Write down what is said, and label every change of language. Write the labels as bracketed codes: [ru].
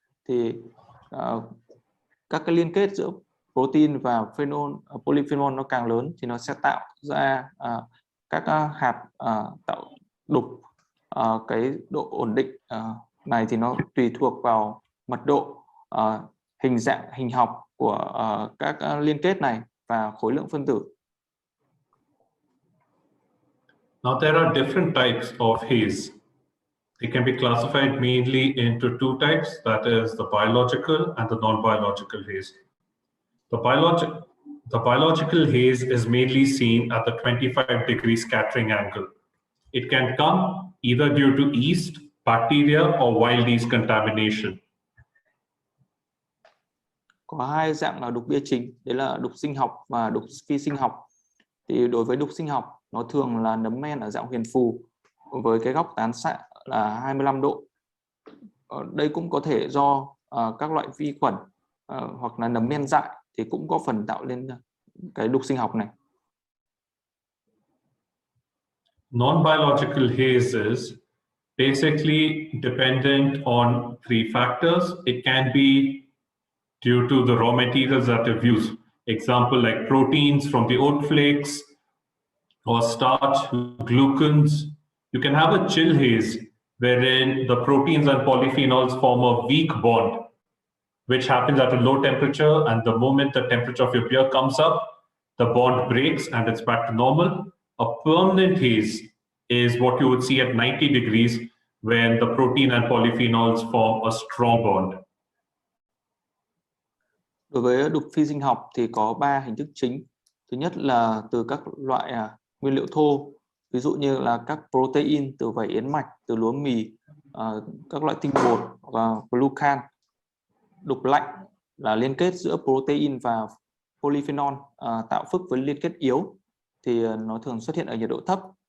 [vi] Thì các cái liên kết giữa protein và polyphenol nó càng lớn thì nó sẽ tạo ra các hạt tạo đục. Cái độ ổn định này thì nó tùy thuộc vào mật độ, hình học của các liên kết này và khối lượng phân tử. [en] Now there are different types of haze. They can be classified mainly into two types, that is the biological and the non-biological haze. The biological haze is mainly seen at the 25-degree scattering angle. It can come either due to yeast, bacteria or wild yeast contamination. [vi] Có hai dạng đục bia chính, đấy là đục sinh học và đục phi sinh học. Thì đối với đục sinh học, nó thường là nấm men ở dạng huyền phù với cái góc tán xạ là 25 độ. Đây cũng có thể do các loại vi khuẩn hoặc là nấm men dại thì cũng có phần tạo lên cái đục sinh học này. [en] Non-biological hazes basically dependent on three factors. It can be due to the raw materials that are used. Example like proteins from the oat flakes or starch, glucans. You can have a chill haze wherein the proteins and polyphenols form a weak bond, which happens at a low temperature, and the moment the temperature of your beer comes up, the bond breaks and it's back to normal. A permanent haze is what you would see at 90 degrees when the protein and polyphenols form a strong bond. [vi] Đối với đục phi sinh học thì có 3 hình thức chính. Thứ nhất là từ các loại nguyên liệu thô, ví dụ như là các protein từ vảy yến mạch, từ lúa mì, các loại tinh bột và glucan. Đục lạnh là liên kết giữa protein và polyphenol tạo phức với liên kết yếu, thì nó thường xuất hiện ở nhiệt độ thấp.